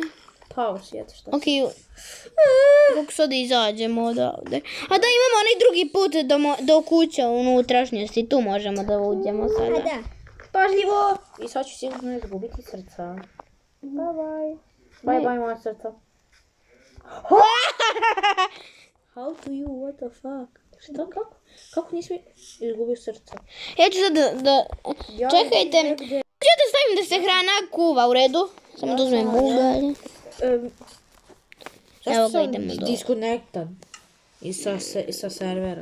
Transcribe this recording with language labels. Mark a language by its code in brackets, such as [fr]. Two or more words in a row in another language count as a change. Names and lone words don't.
[sr] Pao si, eto šta. Ok, kako sad izađemo odavde. A da imamo onaj drugi put do kuće u unutrašnjosti, tu možemo da uđemo sada. Da. Pažljivo! I sad ću sigurno izgubiti srca. Bye, moja srca. [en] How to you, what the fuck? [sr] Šta, kako? Kako nisi izgubio srca? Ja ću sad da... Čekajte, ću da stavim da se hrana kuva, u redu? Samo da uzmem bugalje. Evo ga, idemo do... Disconnectan. I sa servera.